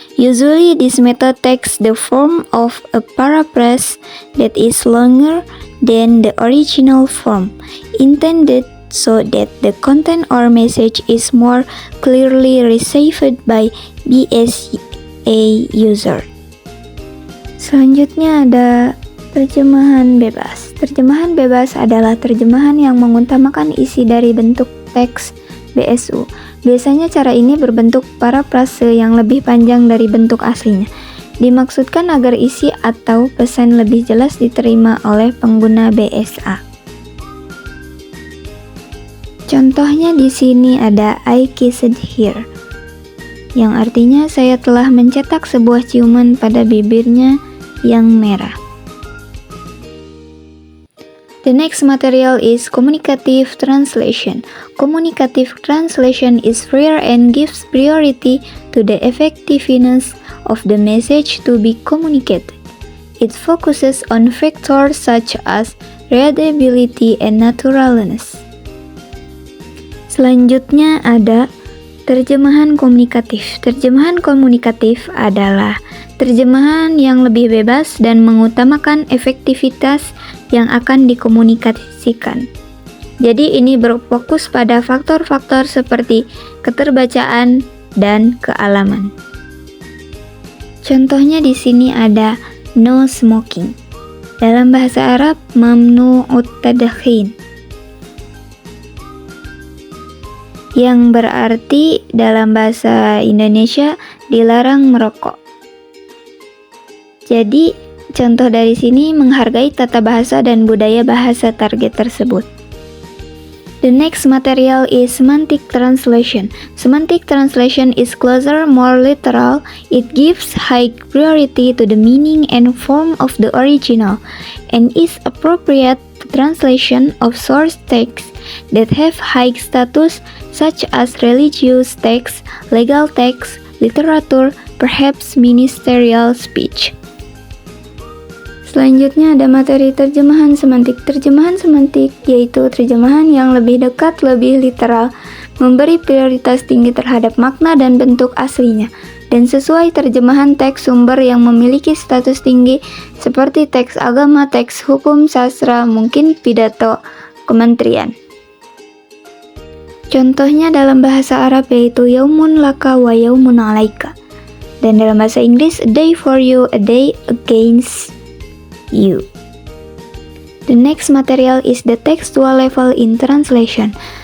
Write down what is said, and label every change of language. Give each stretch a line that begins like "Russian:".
English: Usually, this method takes the form of a paraphrase that is longer than the original form, intended so that the content or message is more clearly received by BSA user.
Indonesian: Selanjutnya ada terjemahan bebas. Terjemahan bebas adalah terjemahan yang mengutamakan isi dari bentuk teks BSU. Biasanya cara ini berbentuk parafrase yang lebih panjang dari bentuk aslinya. Dimaksudkan agar isi atau pesan lebih jelas diterima oleh pengguna BSA. Contohnya di sini ada
English: I kissed her,
Indonesian: yang artinya saya telah mencetak sebuah ciuman pada bibirnya yang merah.
English: The next material is communicative translation. Communicative translation is freer and gives priority to the effectiveness of the message to be communicated. It focuses on factors such as readability and naturalness.
Indonesian: Selanjutnya ada terjemahan komunikatif. Terjemahan komunikatif adalah terjemahan yang lebih bebas dan mengutamakan efektivitas yang akan dikomunikasikan. Jadi ini berfokus pada faktor-faktor seperti keterbacaan dan kealaman. Contohnya di sini ada
English: no smoking.
Indonesian: Dalam bahasa Arab
Arabic: mamnu'ut tadkhin,
Indonesian: yang berarti dalam bahasa Indonesia dilarang merokok. Jadi, contoh dari sini menghargai tata bahasa dan budaya bahasa target tersebut.
English: The next material is semantic translation. Semantic translation is closer, more literal. It gives high priority to the meaning and form of the original, and is appropriate to translation of source texts that have high status, such as religious texts, legal texts, literature, perhaps ministerial speech.
Indonesian: Selanjutnya ada materi terjemahan semantik. Terjemahan semantik yaitu terjemahan yang lebih dekat, lebih literal, memberi prioritas tinggi terhadap makna dan bentuk aslinya, dan sesuai terjemahan teks sumber yang memiliki status tinggi seperti teks agama, teks hukum, sastra, mungkin pidato kementerian. Contohnya dalam bahasa Arab yaitu
Arabic: yaumun laka wa yaumun alaika,
Indonesian: dan dalam bahasa Inggris
English: a day for you, a day against you. The next material is the textual level in translation.